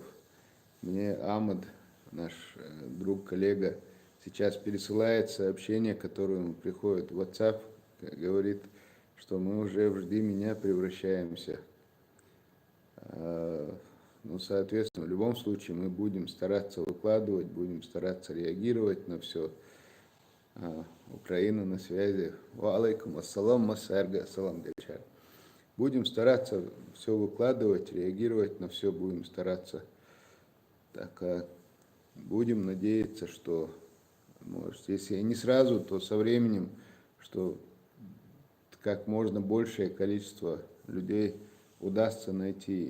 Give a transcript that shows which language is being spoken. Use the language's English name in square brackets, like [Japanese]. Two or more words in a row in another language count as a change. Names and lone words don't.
[Russian] Мне Ахмад, наш друг, коллега, сейчас пересылает сообщение, которое ему приходит в WhatsApp, говорит, что мы уже в «Жди меня» превращаемся. Ну, соответственно, в любом случае мы будем стараться выкладывать, будем стараться реагировать на все. Украина на связи. [Arabic] و عليكم السلام, [Chechen] масарга, ассалам дельчар. [Russian] Будем стараться все выкладывать, реагировать на все, будем стараться. Так, будем надеяться, что, может, если не сразу, то со временем, что как можно большее количество людей удастся найти.